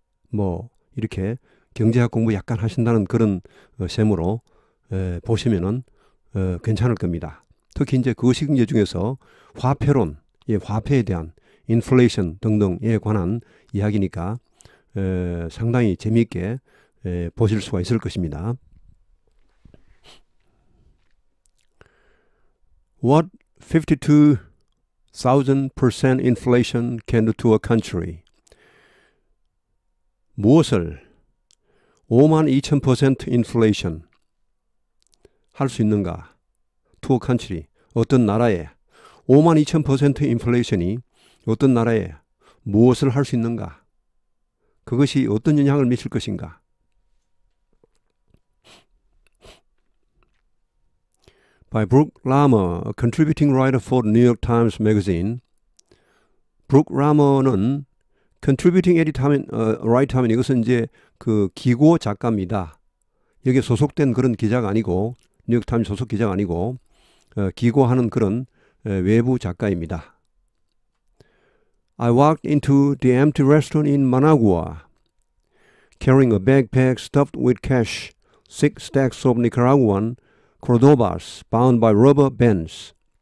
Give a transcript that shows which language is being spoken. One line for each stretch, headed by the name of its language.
Korean: 뭐 이렇게 경제학 공부 약간 하신다는 그런 셈으로 보시면은 괜찮을 겁니다. 특히 이제 그 시경제 중에서 화폐론, 화폐에 대한 인플레이션 등등에 관한 이야기니까 상당히 재미있게 보실 수가 있을 것입니다.
English: What 52,000% inflation can do to a country.
Korean: 무엇을 52,000% inflation 할 수 있는가?
English: To a country.
Korean: 어떤 나라에 52,000% 인플레이션이 어떤 나라에 무엇을 할 수 있는가? 그것이 어떤 영향을 미칠 것인가?
English: By Brooke Ramer, a contributing writer for the New York Times Magazine.
Korean: Brooke Ramer는
English: contributing writer
Korean: 하면 이것은 이제 그 기고 작가입니다. 여기에 소속된 그런 기자가 아니고 뉴욕 타임스 소속 기자가 아니고 기고하는 그런 외부 작가입니다.
English: I walked into the empty restaurant in Managua, carrying a backpack stuffed with cash, 6 stacks of Nicaraguan Cordobas bound by rubber bands.